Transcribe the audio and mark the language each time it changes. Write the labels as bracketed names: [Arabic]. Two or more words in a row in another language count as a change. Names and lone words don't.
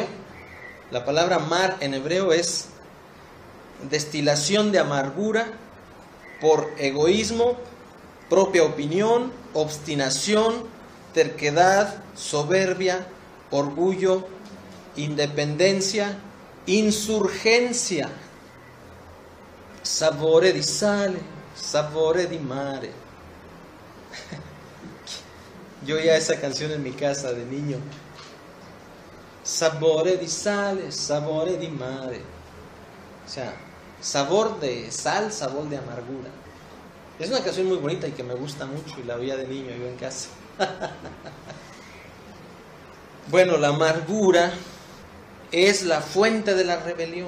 [Spanish] La palabra mar en hebreo es destilación de amargura por egoísmo, propia opinión, obstinación, terquedad, soberbia, orgullo, independencia, insurgencia. [Italian] Sapore di sale, sapore di mare. [Spanish] Yo oía esa canción en mi casa de niño. [Italian] Sapore di sale, sapore di mare. [Spanish] O sea, sabor de sal, sabor de amargura. Es una canción muy bonita y que me gusta mucho y la oía de niño yo en casa. Bueno, la amargura es la fuente de la rebelión.